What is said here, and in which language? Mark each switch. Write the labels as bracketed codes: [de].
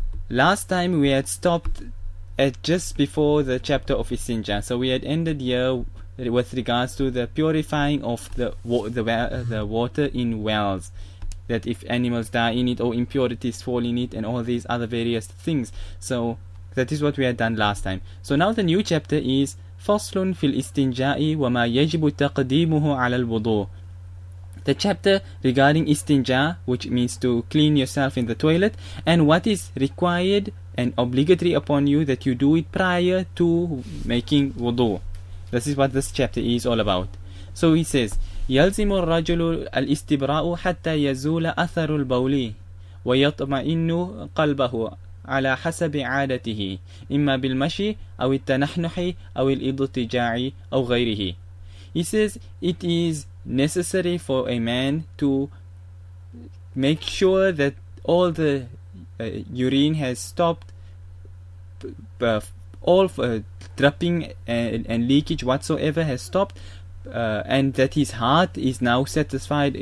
[en] Last time we had stopped at just before the chapter of Istinjaa. So we had ended here with regards to the purifying of the water in wells. That if animals die in it or impurities fall in it and all these other various things. So that is what we had done last time. So now the new chapter is [ar] فصل في الاستنجاء وما يجب تقديمه على الوضوء. [en] The chapter regarding istinja, which means to clean yourself in the toilet, and what is required and obligatory upon you that you do it prior to making wudu. This is what this chapter is all about. So he says, [ar] يلزم الرجل الاستبراء حتى يزول أثر البول ويطمئن قلبه على حسب عادته إما بالمشي أو التنحنح أو الاضطجاع أو غيره. [en] He says it is necessary for a man to make sure that all the urine has stopped, all dripping and leakage whatsoever has stopped, and that his heart is now satisfied.